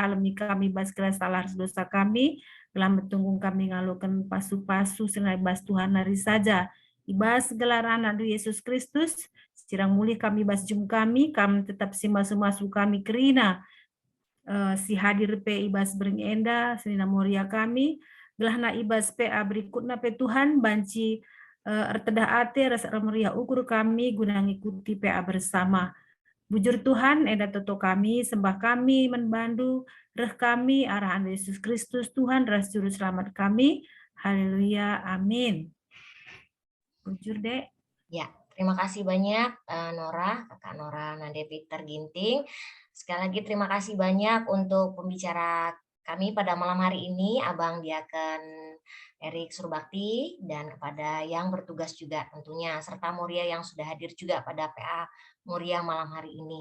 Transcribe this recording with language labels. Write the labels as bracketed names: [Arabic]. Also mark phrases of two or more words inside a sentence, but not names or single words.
[Batak Karo] alami kami, bas kira salah dosa kami, gelah betunggung kami ngalukan pasu-pasu, senai bas Tuhan hari saja, ibas gelaran anak Yesus Kristus, cirang mulih kami bas jum kami tetap si masu-masu kami kerina, si hadir pe ibas bering enda, senina muria kami, gelah na ibas PA berikutna pe Tuhan, banci ertedah ate rasa meriah ukur kami guna ngikuti PA bersama. Bujur Tuhan, enda toto kami, sembah kami, menbandu, reh kami, arahan Yesus Kristus Tuhan, ras juru selamat kami. Haleluya, amin. Bujur, Dek. [Indonesian] Ya, terima kasih banyak Nora, Kakak Nora Nande Peter Ginting. Sekali lagi terima kasih banyak untuk pembicara kami pada malam hari ini, Abang Diaken Erik Surbakti, dan kepada yang bertugas juga tentunya, serta Muria yang sudah hadir juga pada PA Muria malam hari ini.